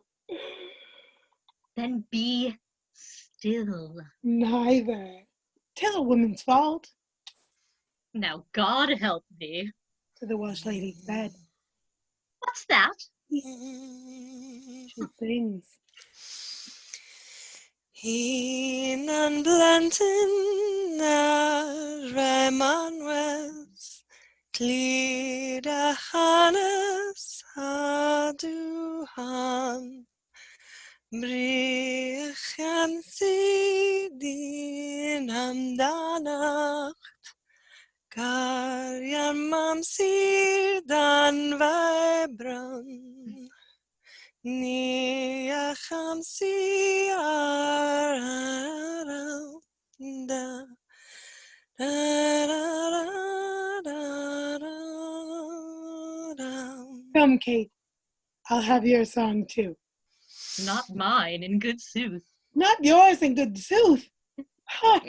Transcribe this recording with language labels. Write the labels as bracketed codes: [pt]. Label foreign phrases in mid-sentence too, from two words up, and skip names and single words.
[en] Then be still. Neither. 'Tis a woman's fault. Now God help thee. To the Welsh lady said. What's that? She sings. Hinan blenten na Remanwes, Clida Hanes Haduhan, Brichan Sidin Hamdanach, Karyan Mamsir Dan Vibran. Nia chamsi around da Come, Kate. I'll have your song too. Not mine, in good sooth. Not yours in good sooth. What?